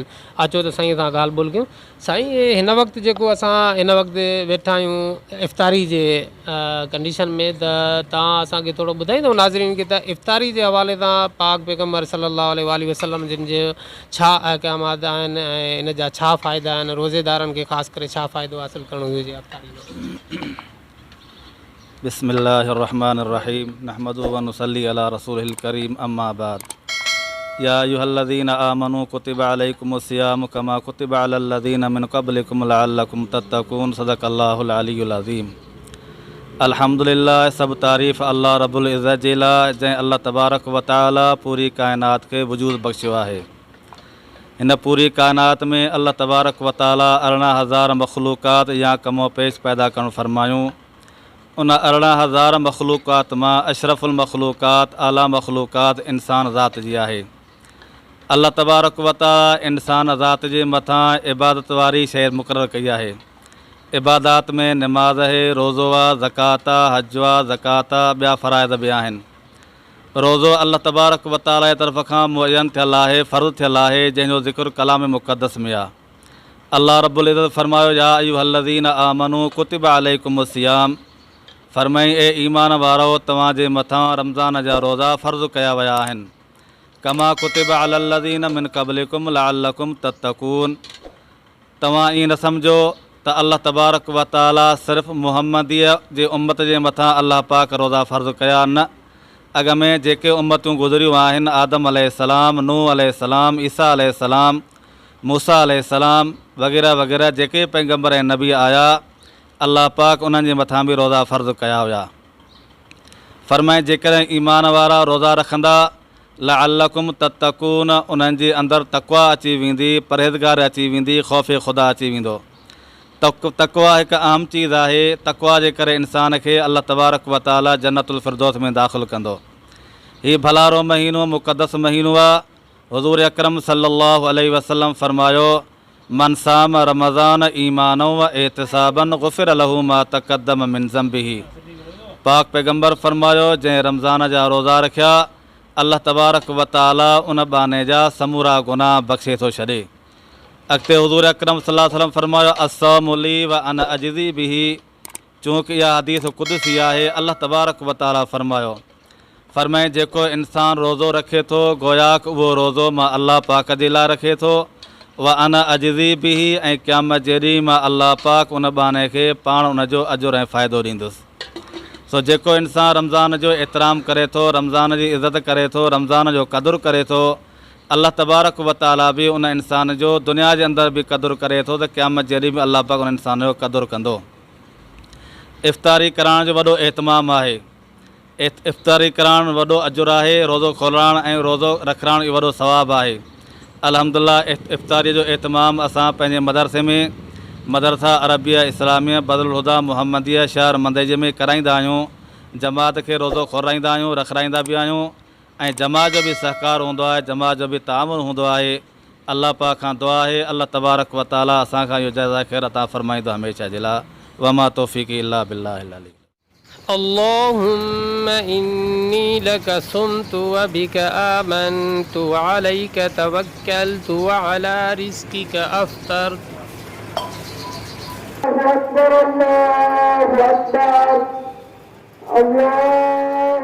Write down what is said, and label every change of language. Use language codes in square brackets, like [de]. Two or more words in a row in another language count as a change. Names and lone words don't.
[sd] अचो त साईं सां ॻाल्हि ॿोल कयूं। साईं, हिन वक़्तु जेको असां हिन वक़्तु वेठा आहियूं इफ़्तारी जे कंडीशन में, त तव्हां असांखे थोरो ॿुधाईंदव नाज़रीन खे त इफ़्तारी जे हवाले सां पाक पैगम्बर [ar] صلى الله عليه وسلم [sd] जिन जे छा अहकामात आहिनि ऐं इन जा छा फ़ाइदा आहिनि, रोज़ेदारनि खे ख़ासि करे छा फ़ाइदो हासिलु करणो हुजे इफ़्तारी में? [ar] بسم الله الرحمن الرحيم نحمده ونصلي على رسوله الكريم أما بعد. يا أيها الذين آمنوا كتب عليكم الصيام كما كتب على الذين من قبلكم لعلكم تتقون. صدق الله العلي العظيم. [sd] अल्हम्दुलिल्लाह, सब तारीफ़ [ar] الله رب العزة [sd] जे लाइ, जंहिं [ar] الله تبارك وتعالى [sd] पूरी काइनात खे वजूद बख़्शियो आहे। हिन पूरी काइनात में [ar] الله تبارك وتعالى [sd] 18,000 मख़लूक़ात या कमो पेश पैदा करणु फरमायूं। उन 18,000 मख़लूक़ात मां [ar] أشرف المخلوقات [sd] आला मख़लूक़ात इंसान ज़ात जी आहे। [ar] الله تبارك وتعالى [sd] इंसान ज़ात जे मथां इबादत वारी शइ मुक़ररु कई आहे। इबादात में नमाज़ आहे, रोज़ो आहे, ज़कात आहे, हज आहे, ज़कात आहे, ॿिया फ़राइज़ बि आहिनि। रोज़ो [ar] الله تبارك وتعالى [sd] जी तरफ़ खां मुअय्यन थियल आहे, फ़र्ज़ु थियल आहे, जंहिंजो ज़िक्र कलाम मुक़द्दस में आहे। [ar] الله رب العزة [sd] फरमायो, [ar] يا أيها الذين آمنوا كتب عليكم الصيام. [sd] फरमाई, ए ईमान वारो, तव्हांजे मथां रमज़ान जा रोज़ा फ़र्ज़ु कया विया आहिनि। [ar] كما كتب على الذين من قبلكم لعلكم تتقون. [sd] तव्हां ईअं न सम्झो त [ar] الله تبارك وتعالى [sd] सिर्फ़ु मुहम्मदीअ जे उम्मत जे मथां अल्लाह पाक रोज़ा फ़र्ज़ु कया न, अॻ में जेके उम्मतूं गुज़रियूं आहिनि, आदम अलैहिस्सलाम, नूह अलैहिस्सलाम, ईसा अलैहिस्सलाम, मूसा अलैहिस्सलाम वग़ैरह वग़ैरह जेके पैगम्बर ऐं नबी आया, अल्लाह पाक उन्हनि जे मथां बि रोज़ा फ़र्ज़ु कया हुया। फ़रमाए, जेकॾहिं ईमान वारा रोज़ा रखंदा [ar] لعلكم تتقون, [sd] उन्हनि जे अंदरि तक़वा अची वेंदी, परहेज़गार अची वेंदी, ख़ौफ़ ख़ुदा अची वेंदो। तक़वा हिकु आम चीज़ आहे। तक़वा जे करे इंसान खे [ar] الله تبارك وتعالى جنة الفردوس [sd] में दाख़िल कंदो। हीउ भलारो महीनो मुक़द्दस महीनो आहे। हुज़ूर अकरम [ar] صلى الله عليه وسلم [sd] फरमायो, [ar] من صام رمضان إيمانا واحتسابا غفر له ما تقدم من ذنبه. [sd] पाक पैगम्बर फरमायो, जंहिं रमज़ान जा रोज़ा रखिया, [ar] الله تبارك وتعالى [sd] उन बाने जा समूरा गुनाह बख़्शे थो छॾे। अॻिते हुज़ूर अकरम [ar] صلى الله عليه وسلم [sd] फरमायो, [ar] الصوم لي وأنا أجزي به. [sd] चूंकि इहा हदीस क़ुदसी आहे, [ar] الله تبارك وتعالى [sd] फरमायो, फरमाए, जेको इंसान रोज़ो रखे थो, गोयाक उहो रोज़ो मां अल्लाह पाक जे लाइ रखे थो। [ar] وأنا أجزي به, [sd] ऐं क़यामत जे ॾींहुं मां अल्लाह पाक उन बाने खे पाण उनजो अजुर ऐं फ़ाइदो ॾींदुसि। सो जेको इंसान रमज़ान जो एतिराम करे थो, रमज़ान जी इज़त करे थो, रमज़ान जो क़दुरु करे थो, [ar] الله تبارك وتعالى [sd] बि उन इंसान जो दुनिया जे अंदरि बि क़दुरु करे थो, त क़यामत जे ॾींहुं बि अल्लाह पाक उन इंसान जो क़दुरु कंदो। इफ़्तारी कराइण जो वॾो एतमाम आहे। इफ़्तारी कराइणु वॾो अजुरु आहे। रोज़ो खोलाइणु ऐं रोज़ो रखाइण इहो वॾो सवाबु आहे। अल्हम्दुलिल्लाह, इफ़्तारीअ जो एतमाम असां पंहिंजे मदरसे में मदरसा अरबिया इस्लामिया बदरुल हुदा मुहम्मदिया शहर मदई में कराईंदा आहियूं। जमात खे रोज़ो खोराईंदा आहियूं, रखाईंदा बि आहियूं ऐं जमात जो बि सहकार हूंदो आहे, जमात जो बि तामुन हूंदो आहे। अल्लाह पाक खां दुआ आहे, [ar] الله تبارك وتعالى [sd] असांखां इहो जज़ा ख़ैर अता फ़रमाईंदो हमेशह जे लाइ। [ar] وما توفيقي إلا بالله العلي. اللهم إني لك صمت وبك آمنت وعليك توكلت وعلى رزقك أفطرت. الله أكبر، الله أكبر، الله